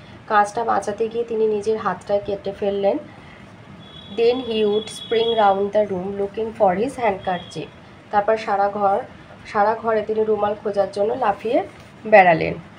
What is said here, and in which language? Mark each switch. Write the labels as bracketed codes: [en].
[bn] কাঁচটা বাঁচাতে গিয়ে তিনি নিজের হাতটায় কেটে ফেললেন। [en] Then he would spring round the room looking for his handkerchief. [bn] তারপর সারা ঘরে তিনি রুমাল খোঁজার জন্য লাফিয়ে বেড়ালেন।